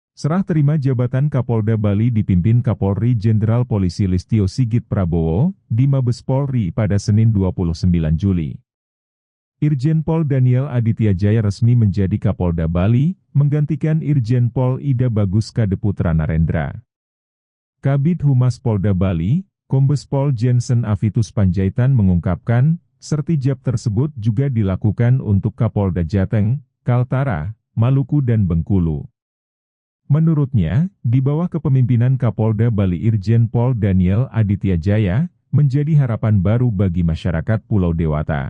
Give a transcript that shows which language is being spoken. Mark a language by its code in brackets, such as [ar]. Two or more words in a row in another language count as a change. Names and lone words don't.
[id] Serah terima jabatan Kapolda Bali dipimpin Kapolri Jenderal Polisi Listio Sigit Prabowo di Mabes Polri pada Senin 29 Juli. Irjen Pol Daniel Aditya Jaya resmi menjadi Kapolda Bali, menggantikan Irjen Pol Ida Bagus Kadeputra Narendra. Kabid Humas Polda Bali, Kombes Pol Jensen Avitus Panjaitan mengungkapkan, sertijab tersebut juga dilakukan untuk Kapolda Jateng, Kaltara, Maluku dan Bengkulu. Menurutnya, di bawah kepemimpinan Kapolda Bali Irjen Pol Daniel Aditya Jaya, menjadi harapan baru bagi masyarakat Pulau Dewata.